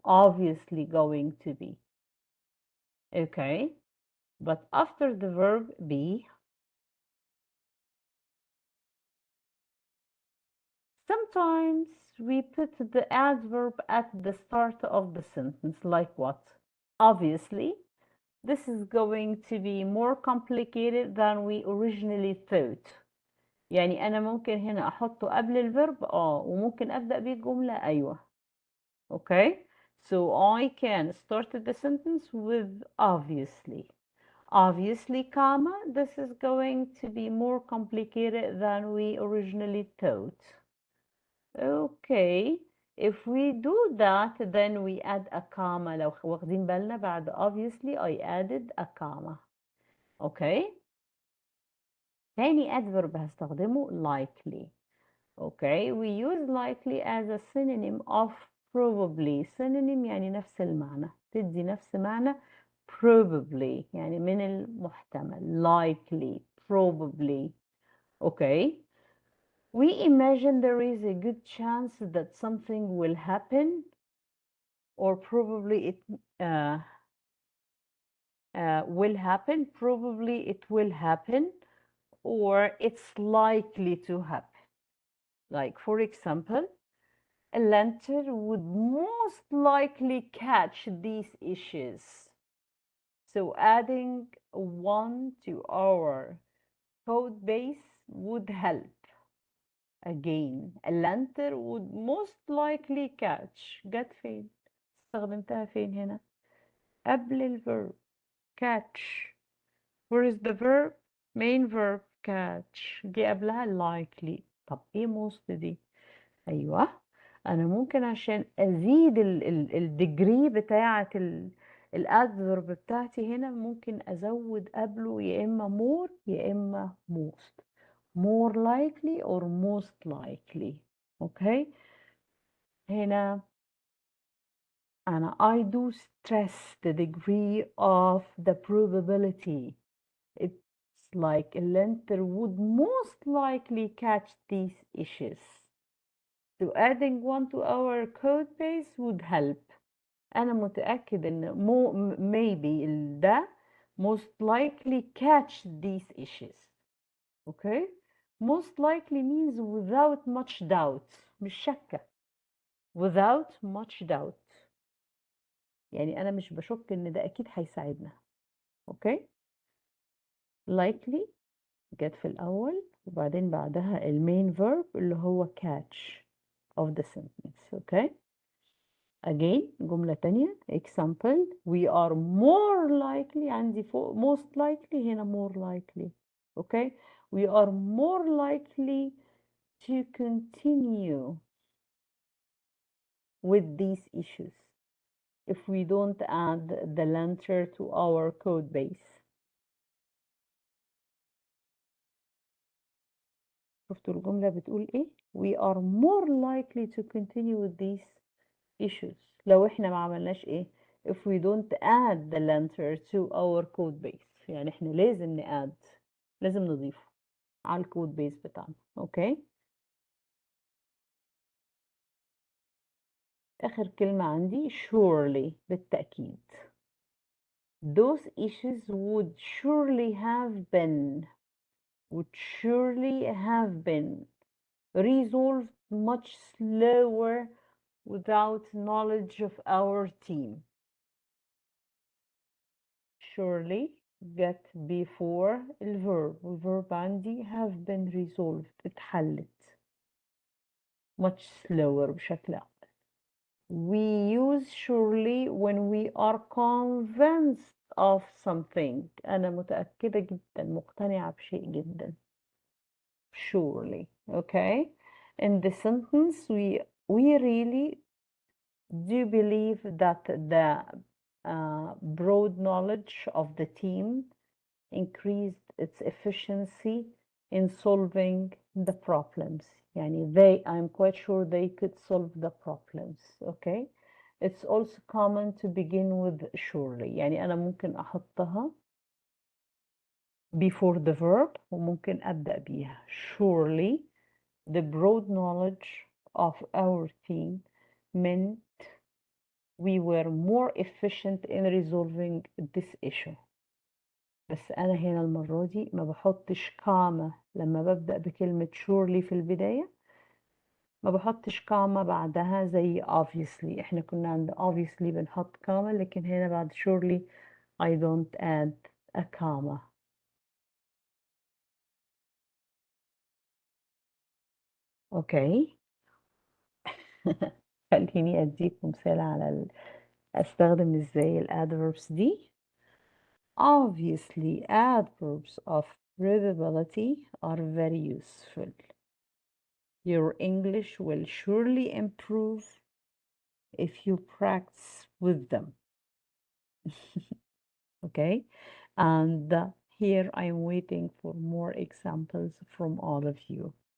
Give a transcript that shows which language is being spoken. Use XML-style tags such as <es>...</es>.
<en>obviously going to be. Okay. But after the verb be, sometimes we put the adverb at the start of the sentence, like what? Obviously, this is going to be more complicated than we originally thought.</en> <ar>يعني أنا ممكن هنا أحطه قبل الفيرب وممكن أبدأ بيه الجملة أيوة.</ar> <en>Okay, so I can start the sentence with obviously. Obviously, comma, this is going to be more complicated than we originally thought. Okay, if we do that, then we add a comma.</en> <ar>لو واخدين بالنا بعد</ar> <en>obviously I added a comma. Okay.</en> <ar>تاني</ar> <en>adverb</en> <ar>هستخدمه</ar> <en>likely. Okay, we use likely as a synonym of probably.</en> <ar>synonym يعني نفس المعنى، تدي نفس معنى probably يعني من المحتمل.</ar> <en>likely, probably. Okay. We imagine there is a good chance that something will happen, or probably it will happen, probably it will happen, or it's likely to happen. Like, for example, a lantern would most likely catch these issues. So adding one to our code base would help. Again, a lantern would most likely catch.</en> <ar>جت فين؟ استخدمتها فين هنا؟ قبل الverb catch.</ar> <en>Where is the verb? Main verb catch.</en> <ar>جه قبلها likely. طب ايه most دي؟ ايوه، انا ممكن عشان ازيد الديجري بتاعه الادفرب بتاعتي هنا ممكن ازود قبله يا اما more يا اما most.</ar> <en>more likely or most likely.</en> <ar>اوكي، هنا أنا</ar> <en>I do stress the degree of the probability. It's like a lender would most likely catch these issues. So adding one to our code base would help.</en> <ar>أنا متأكد إن</ar> <en>maybe</en> <ar>ده</ar> <en>most likely catch these issues. Okay? Most likely means without much doubt.</en> <ar>مش شكة.</ar> <en>Without much doubt.</en> <ar>يعني أنا مش بشك إن ده أكيد هيساعدنا. أوكي؟ likely جت في الأول وبعدين بعدها المين verb اللي هو catch</ar> <en>of the sentence.</en> <ar>أوكي؟</ar> <en>again</en> <ar>جملة تانية</ar> <en>example we are more likely</en> <ar>عندي فوق</ar> <en>most likely</en> <ar>هنا</ar> <en>more likely.</en> <ar>أوكي؟</ar> <en>we are more likely to continue with these issues if we don't add the linter to our code base.</en> <ar>شفتوا الجملة بتقول إيه؟</ar> <en>We are more likely to continue with these issues</en> <ar>لو إحنا ما عملناش إيه؟</ar> <en>If we don't add the linter to our code base.</en> <ar>يعني إحنا لازم لازم نضيفه على الكود بيس بتاعنا. أوكي؟ آخر كلمة عندي surely بالتأكيد.</ar> <en>Those issues would surely have been resolved much slower without knowledge of our team. Surely get before الverb</en> <ar>عندي</ar> <en>have been resolved</en> <ar>اتحلت</ar> <en>much slower</en> <ar>بشكل أقل.</ar> <en>We use surely when we are convinced of something.</en> <ar>أنا متأكدة جدا مقتنعة بشيء جدا.</ar> <en>Surely. Okay? In the sentence we really do believe that the broad knowledge of the team increased its efficiency in solving the problems.</en> <ar>يعني</ar> <en>I'm quite sure they could solve the problems. Okay? It's also common to begin with surely.</en> <ar>يعني أنا ممكن أحطها</ar> <en>before the verb</en> <ar>وممكن أبدأ بيها.</ar> <en>Surely the broad knowledge of our team meant we were more efficient in resolving this issue.</en> <ar>بس أنا هنا المرة دي ما بحطش كاما لما ببدأ بكلمة surely في البداية، ما بحطش كاما بعدها زي obviously. احنا كنا عند obviously بنحط كاما، لكن هنا بعد surely</ar> <en>I don't add a comma.</en> <ar>اوكي. خليني اديكم مثال على استخدم ازاي الادverbs دي.</ar> <en>Obviously adverbs of probability are very useful. Your English will surely improve if you practice with them. Okay, and here I'm waiting for more examples from all of you.</en>